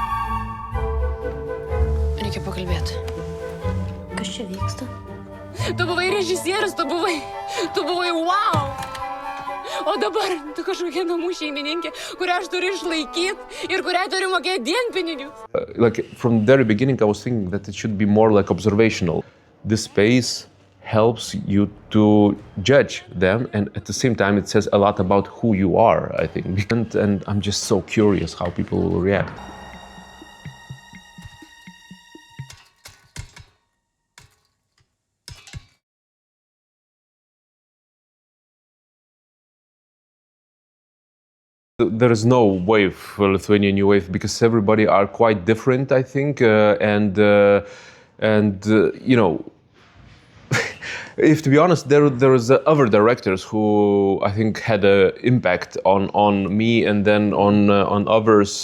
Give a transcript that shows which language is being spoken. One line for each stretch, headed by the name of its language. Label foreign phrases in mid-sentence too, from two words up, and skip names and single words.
Lithuanian: Reikia pakalbėti. Kas čia vyksta? Tu buvai režisierius, tu buvai wow! O dabar tu kažkokia namų šeimininkė, kurią aš turiu išlaikyti ir kuriai turiu mokėti dienpinigius.
English: Like from the very beginning, I was thinking that it should be more like observational. This space helps you to judge them, and at the same time, it says a lot about who you are, I think. And I'm just so curious how people will react. There is no wave, Lithuanian new wave, because everybody are quite different, I think, and you know, if to be honest, there is other directors who I think had an impact on me and then on others.